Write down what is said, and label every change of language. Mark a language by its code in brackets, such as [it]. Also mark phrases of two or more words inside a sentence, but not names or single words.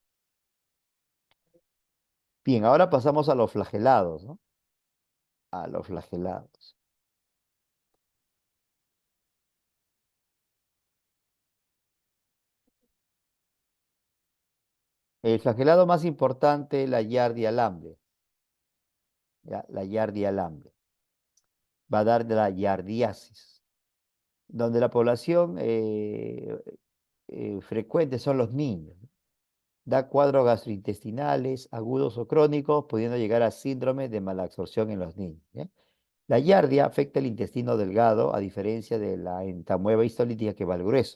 [es] Bien, ahora pasamos a los flagelados, ¿no? A los flagelados. El flagelado más importante, la Yardia lamblia, ¿ya? La Yardia lamblia. Va a dar de la yardiasis, donde la población frecuente son los niños. Da cuadros gastrointestinales agudos o crónicos, pudiendo llegar a síndrome de malabsorción en los niños, ¿ya? La yardia afecta el intestino delgado, a diferencia de la entamueba histolítica que va al grueso.